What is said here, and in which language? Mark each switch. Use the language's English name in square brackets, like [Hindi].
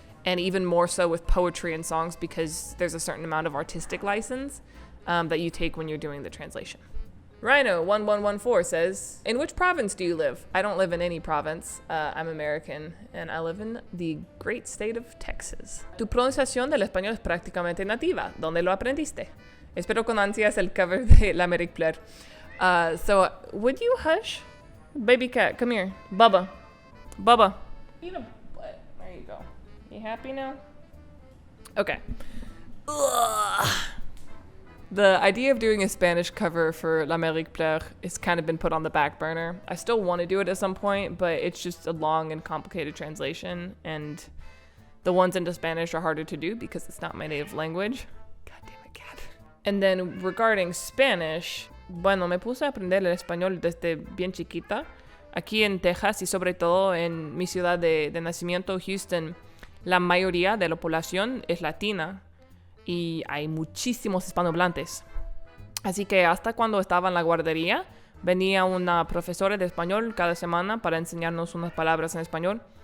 [English] And even more so with poetry and songs, because there's a certain amount of artistic license that you take when you're doing the translation. Rhino1114 says, in which province do you live? I don't live in any province. I'm American, and I live in the great state of Texas. [Spanish] Tu pronunciación del español es prácticamente nativa. ¿Dónde lo aprendiste? Espero con ansias el cover de l'Amérique pleure. [English] So, would you hush? Baby cat, come here. Bubba. Bubba. Eat a butt. There you go. You happy now? Okay. Ugh. The idea of doing a Spanish cover for L'Amérique Pleure has kind of been put on the back burner. I still want to do it at some point, but it's just a long and complicated translation, and the ones into Spanish are harder to do because it's not my native language. God damn it, cat. And then regarding Spanish, [Spanish] bueno, me puse a aprender el español desde bien chiquita. Aquí en Texas y sobre todo en mi ciudad de nacimiento, Houston, la mayoría de la población es latina. Y hay muchísimos hispanohablantes. Así que hasta cuando estaba en la guardería, venía una profesora de español cada semana para enseñarnos unas palabras en español.